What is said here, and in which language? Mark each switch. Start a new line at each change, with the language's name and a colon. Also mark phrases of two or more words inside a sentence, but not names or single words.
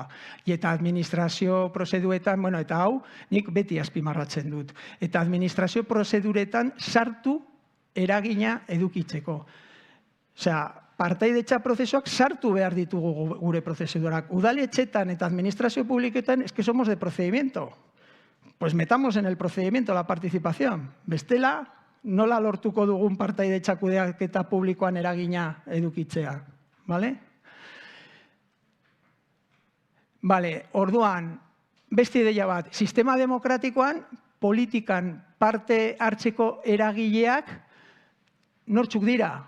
Basque: Eta administrazio prozeduretan, eta hau, nik beti azpimarratzen dut. Eta administrazio prozeduretan sartu eragina edukitzeko. Partaidetza prozesuak sartu behar ditugu gure prozedurak. Udaletxetan eta administrazio publikoetan,
Spanish: es que somos de procedimiento. Pues metamos en el procedimiento la participación.
Basque: Bestela, nola lortuko dugun partaidetza kudeaketa publikoan eragina edukitzea. Orduan, beste ideia bat, sistema demokratikoan, politikan parte hartzeko eragileak nortzuk dira?